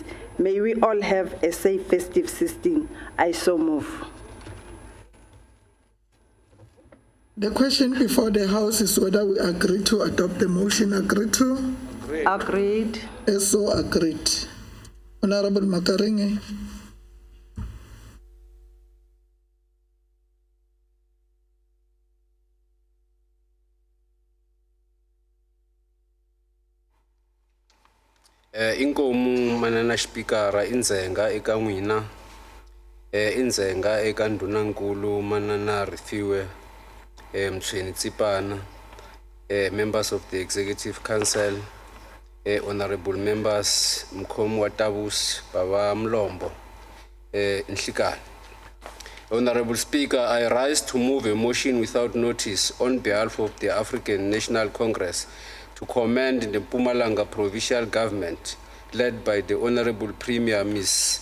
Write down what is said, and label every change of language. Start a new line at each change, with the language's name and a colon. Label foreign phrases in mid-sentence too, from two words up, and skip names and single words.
English: May we all have a safe festive season. I so move. The question before the House is whether we agree to adopt the motion. Agree to? Agreed. So agreed. Honorable Makaringe.
Tsonga: Inkomu manana speakera inzenga eka n'wina inzenga eka ndunankulu manana Rifiwe Mtshweni Tsipana
English: members of the Executive Council honorable members
Tsonga: Mkhomi wa Tabus Baba Mlombo Nhlikani.
English: Honorable Speaker, I rise to move a motion without notice on behalf of the African National Congress to commend the Mpumalanga Provincial Government, led by the Honorable Premier Ms.